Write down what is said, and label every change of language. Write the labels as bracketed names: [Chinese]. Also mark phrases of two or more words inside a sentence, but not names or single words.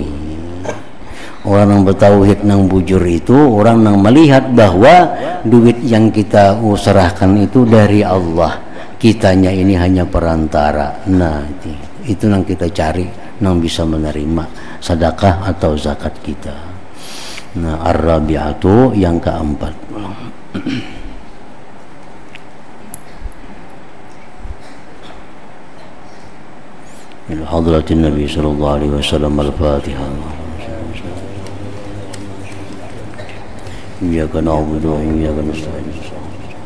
[Banjar] Orang nang bertauhid nang bujur itu orang nang melihat bahwa duit yang kita serahkan itu dari Allah, kitanya ini hanya perantara. Nah, itu nang kita cari, nang bisa menerima sedekah atau zakat kita. Nah, ar-rabi'atu yang keempat. [Arabic] حضرة النبي صلى الله عليه وسلم الفاتحة. إياك نعبد وإياك نستعين.